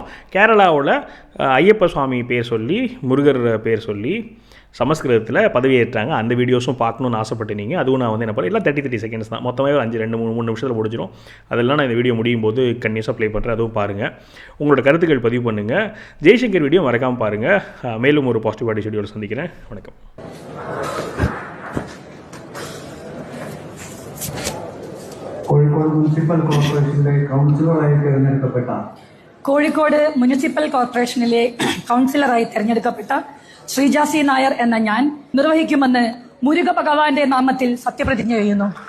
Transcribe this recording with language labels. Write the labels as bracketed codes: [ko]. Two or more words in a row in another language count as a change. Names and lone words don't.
[ta] அப்புறம் கேரளாவில் ஐயப்ப சுவாமி பேர் சொல்லி, முருகர் பேர் சொல்லி சமஸ்கிருதத்தில் பதவியேற்றாங்க. அந்த வீடியோஸும் பார்க்கணுன்னு ஆசைப்பட்டு நீங்கள் அதுவும் நான் வந்து என்ன பண்ண எல்லாம் 30 செகண்ட்ஸ் தான், மொத்தமாக 5-2-3 நிமிஷத்தில் முடிஞ்சிடும். அதெல்லாம் நான் இந்த வீடியோ முடியும் போது கன்னியூஸாக ப்ளே பண்ணுறேன், அதுவும் பாருங்கள். உங்களோட கருத்துக்கள் பதிவு பண்ணுங்கள். ஜெய்சங்கர் வீடியோ மறக்காமல் பாருங்கள். மேலும் ஒரு [en] positive body [ta] வீடியோவில் சந்திக்கிறேன். வணக்கம். [ml] കോഴിക്കോട് മുനിസിപ്പൽ കോർപ്പറേഷനിലെ കൗൺസിലറായി തിരഞ്ഞെടുക്കപ്പെട്ട കോഴിക്കോട് മുനിസിപ്പൽ കോർപ്പറേഷനിലെ കൗൺസിലറായി തിരഞ്ഞെടുക്കപ്പെട്ട ശ്രീജാസി നായർ എന്ന ഞാൻ നിർവഹിക്കുമെന്ന് മുരുക ഭഗവാന്റെ നാമത്തിൽ സത്യപ്രതിജ്ഞ ചെയ്യുന്നു.